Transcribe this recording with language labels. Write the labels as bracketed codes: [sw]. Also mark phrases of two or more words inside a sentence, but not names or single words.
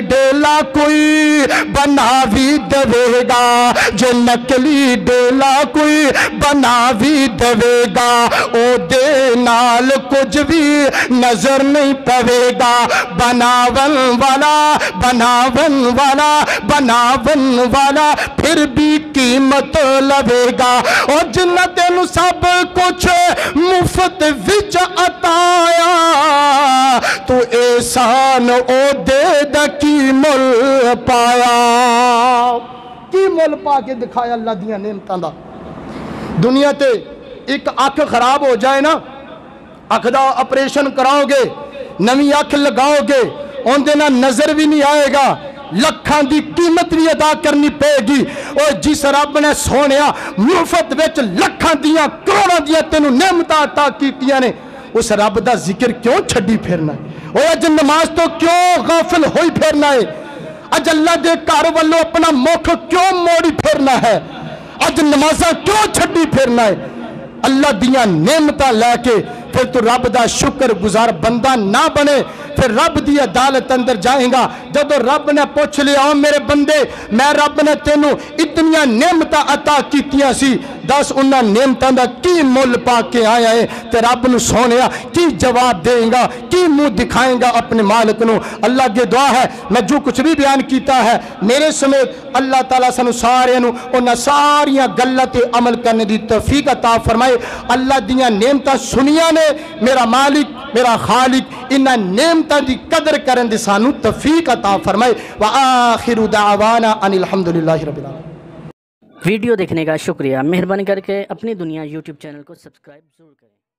[pa] ڈیلا کوئی بنا بھی دے گا، جے نکلی ڈیلا کوئی بنا بھی دے گا، او دے نال کچھ بھی نظر نہیں پوے گا، بناون والا بناون والا بناون والا پھر بھی قیمت لوے گا، اور جنہ تینوں سب کچھ مفت وچ عطایا، تو احسان او دے دا کی مل پایا، کی مل پا کے دکھایا اللہ دیاں نعمتاں دا۔ دنیا تے ایک اکھ خراب ہو جائے نا، اکھ دا آپریشن کراؤ گے، نویں اکھ لگاؤ گے، ان دینا نظر بھی نہیں آئے گا، لکھاں دی قیمت بھی ادا کرنی پے گی، اور جس رب نے سونیا مفت وچ لکھاں دیاں کروڑاں دیاں تینوں نعمتاں عطا کیتیاں نے، اس رب دا ذکر کیوں چھڈی پھرنا ہے؟ اور اج نماز تو کیوں غافل ہوئی پھرنا ہے؟ اج اللہ دے گھر والوں اپنا مکھ کیوں موڑی پھرنا ہے؟ اج نمازاں کیوں چھڈی پھرنا ہے؟ اللہ دیاں نعمتاں لے کے پھر تو رب دا شکر گزار بندہ نہ بنے، پھر رب دی عدالت اندر جائیں گا، جب رب نے پوچھ لیا او میرے بندے میں رب نے تینوں اتنیاں نعمتاں عطا کیتیاں سی، دس انہاں نعمتاں دا کی مل پا کے آیا ہے، تے رب نو سونیا کی جواب دیں گا، کی منہ دکھائیں گا اپنے مالک نو؟ اللہ کی دعا ہے میں جو کچھ بھی بیان کیتا ہے میرے سمیت اللہ تعالیٰ سانو سارے نو انہاں ساریاں گلاں تے عمل کرنے دی توفیق عطا فرمائے۔ اللہ دیاں نعمتاں سنیاں نے، میرا مالک میرا خالق انہاں نعمتاں دی قدر کرن دی سانو توفیق عطا فرمائے۔ [ar] وآخر دعوانا ان الحمدللہ رب العالمین۔ [ur] ویڈیو دیکھنے کا شکریہ، مہربانی کر کے اپنی دنیا یوٹیوب چینل کو سبسکرائب ضرور کریں۔